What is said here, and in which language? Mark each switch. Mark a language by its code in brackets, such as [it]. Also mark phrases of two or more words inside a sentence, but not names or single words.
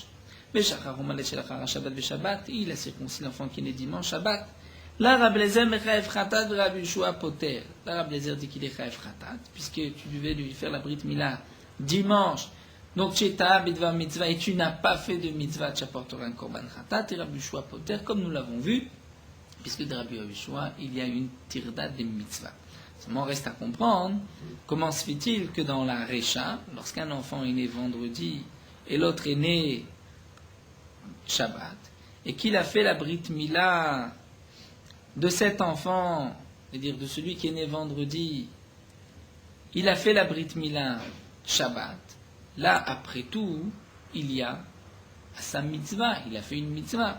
[fr] Il a circoncis l'enfant qui est né dimanche, Shabbat. Là, [he] רבי לעזר מחייב חטאת, רבי יהושע פוטר. [fr] Là, Rabbi Lezer dit qu'il est [he] חייב חטאת, [fr] puisque tu devais lui faire la [he] ברית מילה [fr] dimanche. Donc, [he] שטעה בדבר מצוה, [fr] et tu n'as pas fait de mitzvah, tu apporteras un [he] קרבן חטאת, [fr] et Rabbi Yoshua poter, comme nous l'avons vu. Puisque de Rabbi Yehoshua, il y a une tirda des mitzvahs. Seulement, reste à comprendre comment se fait-il que dans la Recha, lorsqu'un enfant est né vendredi et l'autre est né Shabbat, et qu'il a fait la [he] ברית מילה [fr] de cet enfant, c'est-à-dire de celui qui est né vendredi, il a fait la [he] ברית מילה [fr] Shabbat, là, après tout, il y a sa mitzvah, il a fait une mitzvah.